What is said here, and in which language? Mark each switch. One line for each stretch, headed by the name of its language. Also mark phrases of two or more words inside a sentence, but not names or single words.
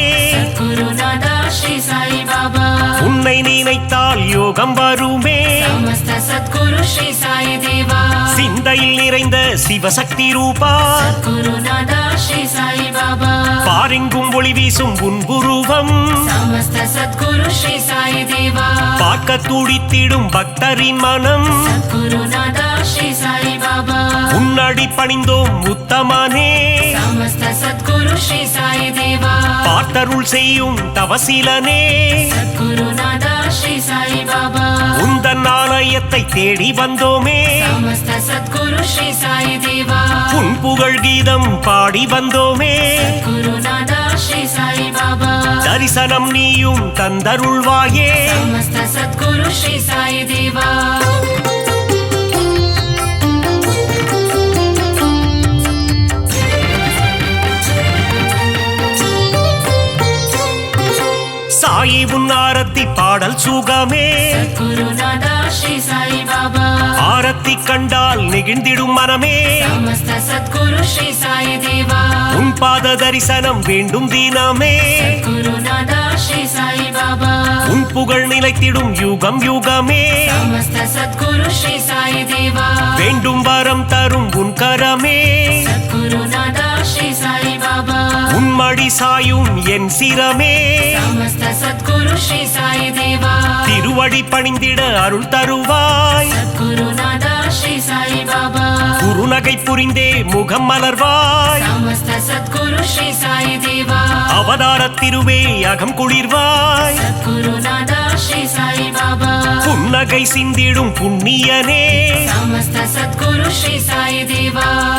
Tamil: குருநாதா ஸ்ரீ சாய் பாபா உன்னை நினைத்தால் யோகம் வருமே
Sanskrit: समस्त सद्गुरु श्री साई देवा
Tamil: சிந்தையில் நிறைந்த சிவசக்தி ரூபா குருநாதா ஸ்ரீ சாய் பாபா பாரெங்கும் ஒளி வீசும் உன்புருவம்
Sanskrit: समस्त सद्गुरु श्री साई देवा
Tamil: பார்க்க துடித்திடும் பக்தரின் மனம் குருநாதா ஸ்ரீ சாய் பாபா உன்னடி பணிந்தோம் உத்தமனே
Sanskrit: समस्त सद्गुरु श्री साई देवा
Tamil: பார்த்தருள் செய்யும் தவசீலனே குருநாதா ஸ்ரீ சாய் பாபா உந்தன் ஆலயத்தை தேடி வந்தோமே
Sanskrit: समस्त सद्गुरु श्री साई देवा
Tamil: உன் புகழ் கீதம் பாடி வந்தோமே குருநாதா ஸ்ரீ சாய் பாபா தரிசனம் நீயும் தந்தருள்வாயே
Sanskrit: समस्त सद्गुरु श्री साई देवा
Tamil: சாயி உன் ஆரத்தி பாடல் சுகமே குருநாதா ஸ்ரீ சாய் பாபா ஆரத்தி கண்டால் நெகிழ்ந்திடும் மனமே
Sanskrit: समस्त सद्गुरु श्री साई देवा
Tamil: உன் பாத தரிசனம் வேண்டும் தினமே குருநாதா ஸ்ரீ சாய் பாபா உன் புகழ் நிலைத்திடும் யுகம் யுகமே
Sanskrit: समस्त सद्गुरु श्री साई देवा
Tamil: வேண்டும் வரம் தரும் உன் கரமே குருநாதா ஸ்ரீ சாய் பாபா உன் மடி சாயும் என் சிரமே
Sanskrit: समस्त सद्गुरु श्री साई देवा
Tamil: திருவடி பணிந்திட அருள் தருவாய் குருநாதா ஸ்ரீ சாய் பாபா குறுநகை புரிந்தே முகம் மலர்வாய்
Sanskrit: समस्त सद्गुरु श्री साई देवा
Tamil: அவதார திருவே அகம் குளிர்வாய் குருநாதா ஸ்ரீ சாய் பாபா புன்னகை சிந்திடும் புண்ணியனே
Sanskrit: समस्त सद्गुरु श्री साई देवा